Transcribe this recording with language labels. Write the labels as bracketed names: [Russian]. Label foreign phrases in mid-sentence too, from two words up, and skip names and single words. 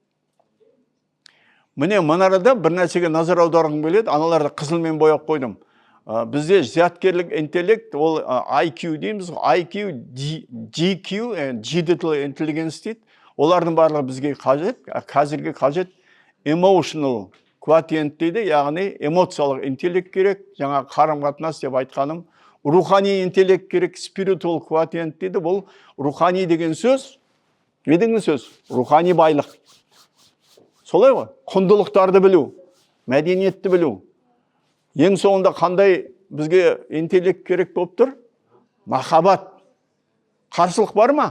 [Kazakh] Міне мынарада бір нәрсеге назар аударғым келеді. Аналарды қызылмен бояп қойдым. Бізде зияткерлік интеллект, ол IQ дейміз. IQ, GQ, [English] Digital Intelligence дейді. [Kazakh] Олардың барлығы бізге қажет, қазірге қажет. [English] Emotional quotient [Kazakh] дейді, яғни эмоциялық интеллект керек. Жаңа қарым-қатынас деп айтқаным. Рухани интеллект керек, [English] spiritual quotient дейді. [Kazakh] Бұл рухани деген сөз. Не деген сөз? Рухани байлық. Солай ғой? Құндылықтарды білу, мәдениетті білу. Ең соңында қандай бізге интеллект керек болып тұр? Махаббат. Қарсылық бар ма?